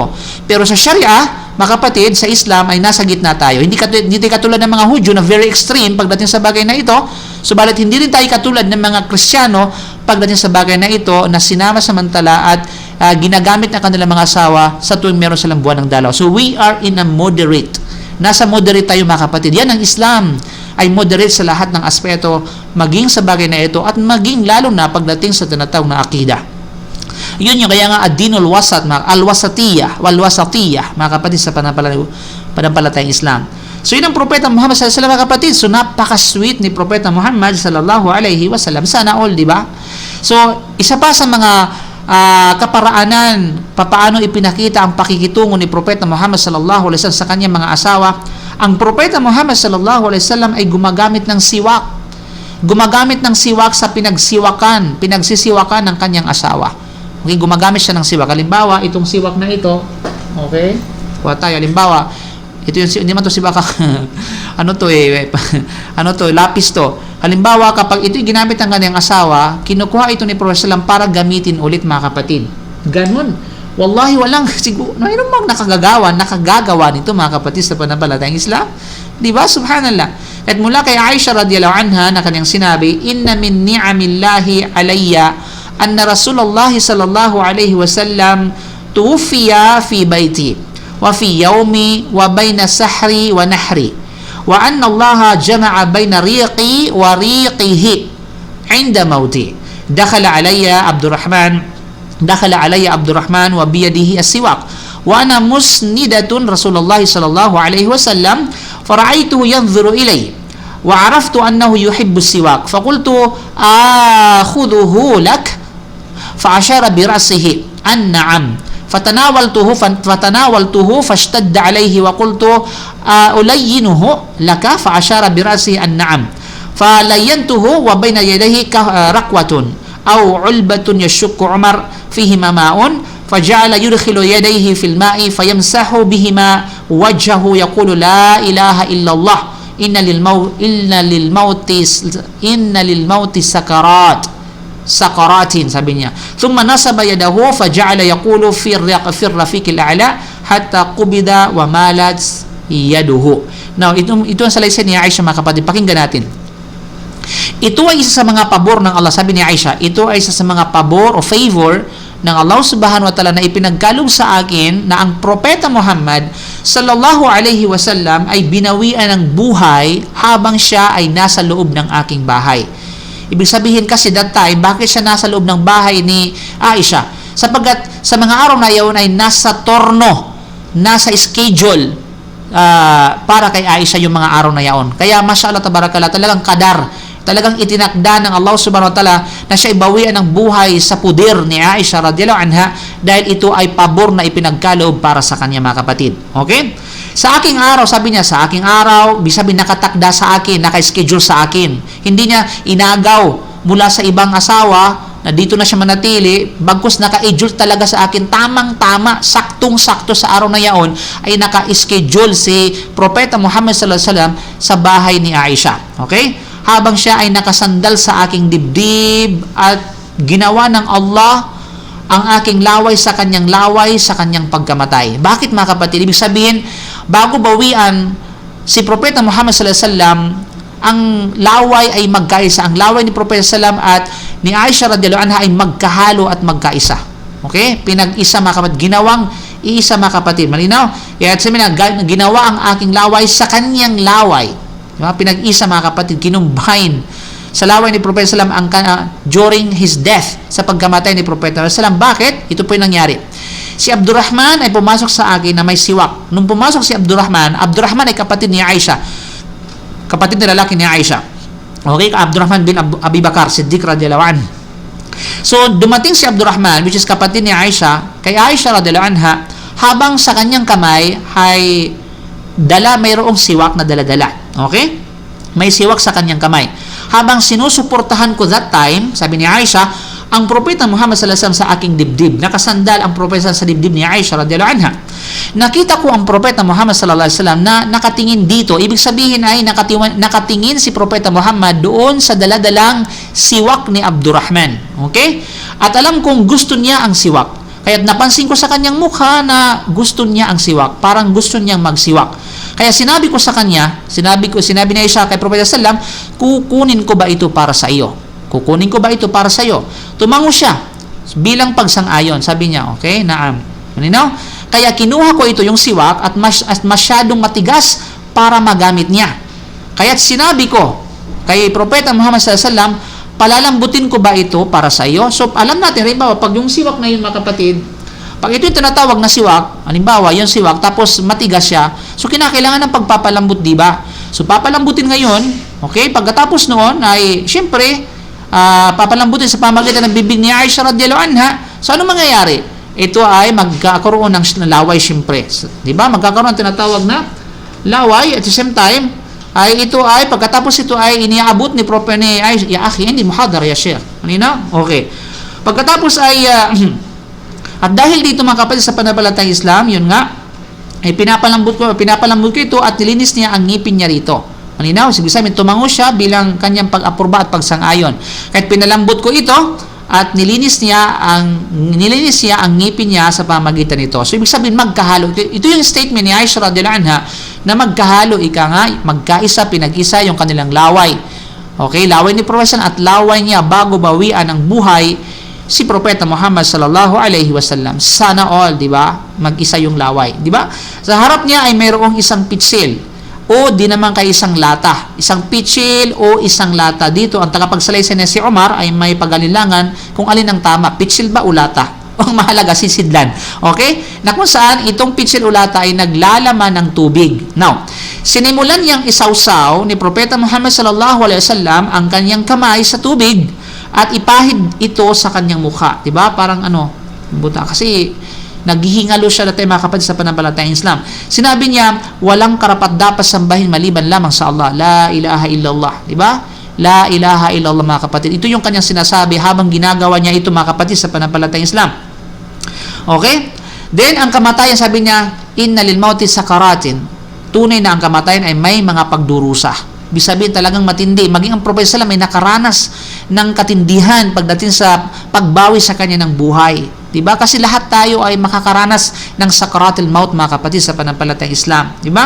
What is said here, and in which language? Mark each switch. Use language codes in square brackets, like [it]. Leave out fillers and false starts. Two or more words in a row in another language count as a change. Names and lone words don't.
[tl] Pero sa Sharia, mga kapatid, sa Islam ay nasa gitna tayo. Hindi katulad ng mga Hudyo na [en] very extreme [tl] pagdating sa bagay na ito. Subalit hindi rin tayo katulad ng mga Kristiyano pagdating sa bagay na ito na sinama samantala at ginagamit ng kanilang mga asawa sa tuwing meron silang buwan ng dalaw. [en] So we are in a moderate. [tl] Nasa moderate tayo mga kapatid. Yan ang Islam, ay moderate sa lahat ng aspeto, maging sa bagay na ito at maging lalo na pagdating sa tinatawag na akida. Yun yung kaya nga [ar] الدين الوسط، الوسطية، والوسطية, [tl] mga kapatid sa panampalatayang Islam. So yun ang Propeta Muhammad [ar] صلى الله عليه وسلم, [tl] mga kapatid. So napaka-sweet ni Propeta Muhammad [ar] صلى الله عليه وسلم. [tl] Sana all, di ba? So isa pa sa mga kaparaanan, papaano ipinakita ang pakikitungo ni Propeta Muhammad [ar] صلى الله عليه وسلم [tl] sa kanyang mga asawa, ang Propeta Muhammad [ar] صلى الله عليه وسلم [tl] ay gumagamit ng siwak. Gumagamit ng siwak sa pinagsisiwakan ng kanyang asawa. Okay, gumagamit siya ng siwak. Halimbawa, itong siwak na ito, okay? Kuha tayo, halimbawa, ito yung, hindi man to siwak, lapis to. Halimbawa, kapag ito'y ginamit ng kanyang asawa, kinukuha ito ni Prophet sallam para gamitin ulit, mga kapatid. Ganun. Wallahi, walang siguro, mayroon bang nakagagawa nito, mga kapatid, sa panampalatayang Islam? Di ba? Subhanallah. At mula kay Aisha [ar] رضي الله عنها [tl] na kanyang sinabi, [ar] إن من نعم الله علي أن رسول الله صلى الله عليه وسلم توفي في بيتي وفي يومي وبين سحري ونحري وأن الله جمع بين ريقي وريقه عند موته. دخل علي عبد الرحمن وبيده السواك وأنا مسندة رسول الله صلى الله عليه وسلم فرأيته ينظر إلي وعرفت أنه يحب السواك فقلت آخذه لك فأشار برأسه أن نعم فتناولته فاشتد عليه وقلت ألينه لك فأشار برأسه أن نعم فلينته وبين يديه ركوة أو علبة يشك عمر فيهما ماء فجعل يدخل يديه في الماء فيمسح بهما وجهه يقول لا إله إلا الله إن للموت sakaratin, [tl] sabi niya. [ar] ثم نصب يده فجعل يقول في الرفيق الأعلى حتى قبض ومالت يده. [tl] Now, ito ang salaysay ni Aisha, mga kapatid. Pakinggan natin. Ito ay isa sa mga pabor ng Allah. Sabi ni Aisha, ito ay isa sa mga pabor o favor ng Allah [ar] سبحانه وتعالى [tl] na ipinagkaloob sa akin na ang Propeta Muhammad [ar] صلى الله عليه وسلم [tl] ay binawian ng buhay habang siya ay nasa loob ng aking bahay. Ibig sabihin kasi [en] that time, [tl] bakit siya nasa loob ng bahay ni Aisha? Sapagkat sa mga araw na iyon ay nasa torno, nasa schedule para kay Aisha yung mga araw na iyon. Kaya [ar] ما شاء الله تبارك الله, [tl] talagang kadar, talagang itinakda ng Allah [ar] سبحانه وتعالى [tl] na siya ibawian ng buhay sa puder ni Aisha [ar] رضي الله عنها [tl] dahil ito ay pabor na ipinagkaloob para sa kanya, mga kapatid. Okay? Sa aking araw, sabi niya, sa aking araw, bisabi nakatakda sa akin, naka-schedule sa akin. Hindi niya inagaw mula sa ibang asawa na dito na siya manatili, bagkus naka-schedule talaga sa akin, tamang-tama, saktong-sakto sa araw na yaon, ay naka-schedule si Propeta Muhammad [ar] صلى الله عليه وسلم [tl] sa bahay ni Aisha. Okay? Habang siya ay nakasandal sa aking dibdib at ginawa ng Allah ang aking laway sa kanyang pagkamatay. Bakit, mga kapatid? Ibig sabihin, bago bawian si Propeta Muhammad [ar] صلى الله عليه وسلم, [tl] ang laway ay magkaisa. Ang laway ni Propeta [ar] صلى الله عليه وسلم [tl] at ni Aisha [ar] رضي الله عنها [tl] ay magkahalo at magkaisa. Okay? Pinag-isa, mga kapatid. Ginawang iisa, mga kapatid. Malinaw? Kaya sabi na, ginawa ang aking laway sa kanyang laway. Diba? Pinag-isa, mga kapatid. Kinumbine sa laway ni Propeta sallam [en] during his death, [tl] sa pagkamatay ni Propeta sallam. Bakit? Ito po yung nangyari. Si Abdurrahman ay pumasok sa akin na may siwak. Nung pumasok si Abdurrahman ay kapatid ni Aisha. Kapatid na lalaki ni Aisha. Okay? Abdurrahman bin Abi Bakar Siddiq [ar] رضي الله عنه. [tl] So, dumating si Abdurrahman, [en] which is [tl] kapatid ni Aisha, kay Aisha [ar] رضي الله عنها, [tl] habang sa kanyang kamay ay mayroong siwak na daladala. Okay? May siwak sa kanyang kamay. Habang sinusuportahan ko [en] that time, [tl] sabi ni Aisha, ang Propeta Muhammad [ar] صلى الله عليه وسلم [tl] sa aking dibdib. Nakasandal ang Propeta sa dibdib ni Aisha [ar] رضي الله عنها. [tl] Nakita ko ang Propeta Muhammad [ar] صلى الله عليه وسلم [tl] na nakatingin dito. Ibig sabihin ay nakatingin si Propeta Muhammad doon sa daladalang siwak ni Abdurrahman. Okay? At alam kong gusto niya ang siwak. Kaya napansin ko sa kanyang mukha na gusto niya ang siwak. Parang gusto niyang magsiwak. Kaya sinabi ko sa kanya, sinabi niya siya kay Propeta sallam, kukunin ko ba ito para sa iyo? Kukunin ko ba ito para sa iyo? Tumango siya bilang pagsang-ayon. Sabi niya, okay, naam. Malinaw? Kaya kinuha ko ito, yung siwak, at masyadong matigas para magamit niya. Kaya sinabi ko kay Propeta Muhammad [ar] صلى الله عليه وسلم, [tl] palalambutin ko ba ito para sa iyo? So, alam natin, halimbawa, pag yung siwak na yun, mga kapatid, pag ito yung tinatawag na siwak, halimbawa, yung siwak, tapos matigas siya, so kinakailangan ng pagpapalambot, di ba? So, papalambutin ngayon, okay, pagkatapos noon, ay, syempre, papalambutin sa pamagitan ng bibig ni Aisha [ar] رضي الله عنها. [tl] So, ano mangyayari? Ito ay magkakaroon ng laway, syempre. Di ba? Magkakaroon ng tinatawag na laway, [en] at the same time, [tl] ay ito ay, pagkatapos ito ay iniabot ni Prophet ni Aisha, [ar] يا أخي, [tl] hindi muhadar [ar] يا شيخ. [tl] Malinaw? Okay. Pagkatapos ay, at dahil dito mga kapatid sa pananampalatayang Islam, yun nga, ay pinapalambot ko ito at nilinis niya ang ngipin niya rito. Malinaw? Sige sabihin, tumango siya bilang kanyang pag-apurba at pagsang-ayon. Kahit pinalambot ko ito at nilinis niya ang ngipin niya sa pamagitan nito. So, ibig sabihin, magkahalo. Ito yung statement ni Aisha [ar] رضي الله عنها [tl] na magkahalo, magkaisa, pinag-isa yung kanilang laway. Okay? Laway ni Prophet at laway niya bago bawian ang buhay si Propeta Muhammad [ar] صلى الله عليه وسلم. [tl] Sana all, di ba? Mag-isa yung laway, di ba? Sa harap niya ay mayroong isang pitsil o di naman kay isang lata. Isang pitsil o isang lata. Dito, ang tagapagsalaysay na si Omar ay may pag-alilangan kung alin ang tama, pitsil ba o lata? Ang mahalaga, sisidlan. Okay? Na kung saan itong pitsil o lata ay naglalaman ng tubig. Now, sinimulan niyang isawsaw ni Propeta Muhammad [ar] صلى الله عليه وسلم [tl] ang kanyang kamay sa tubig at ipahid ito sa kanyang mukha. Diba? Parang buta. Kasi naghihingalo siya dati mga kapatid sa pananampalatayang Islam. Sinabi niya, walang karapat-dapat sambahin maliban lamang sa Allah. [ar] لا إله إلا الله. [tl] Diba? [ar] لا إله إلا الله [tl] mga kapatid. Ito yung kanyang sinasabi habang ginagawa niya ito mga kapatid sa pananampalatayang Islam. Okay? Then, ang kamatayan, sabi niya, [ar] إن للموت سكرات. [tl] Tunay na ang kamatayan ay may mga pagdurusa. Ibig sabihin talagang matindi. Maging ang Propeta [ar] صلى الله عليه وسلم [tl] ay nakaranas ng katindihan pagdating sa pagbawi sa kanya ng buhay. Diba? Kasi lahat tayo ay makakaranas ng [ar] سكرات الموت [tl] mga kapatid sa pananampalatayang Islam. Diba?